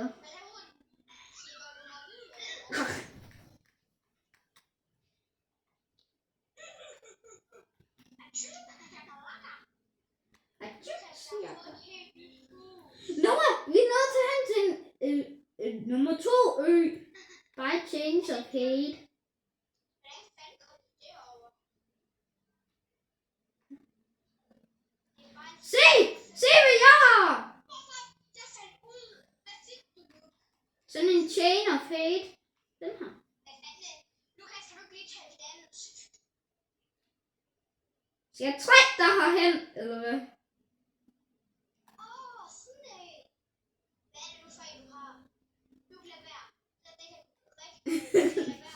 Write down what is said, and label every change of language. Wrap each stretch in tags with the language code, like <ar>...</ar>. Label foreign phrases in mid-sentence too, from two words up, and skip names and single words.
<da>Men jeg må sige, hvor du har lyden. Noah, vi er nødt til hen til nummer 2 ø.</da> <en>By change of hate.</en> <da>Hvordan fanden kom du derover? Se! Se hvad jeg har! Jeg fandt ud. Hvad fik du nu? Sådan en chain of hate. Den her. Hvad fanden? Lukas, kan du ikke lige tage det andet? Skal jeg trække dig herhen, eller hvad? Sådan en. Hvad er det nu for en, du har? Du kan lade være. Lad det ikke rigtig. Lad være.</da>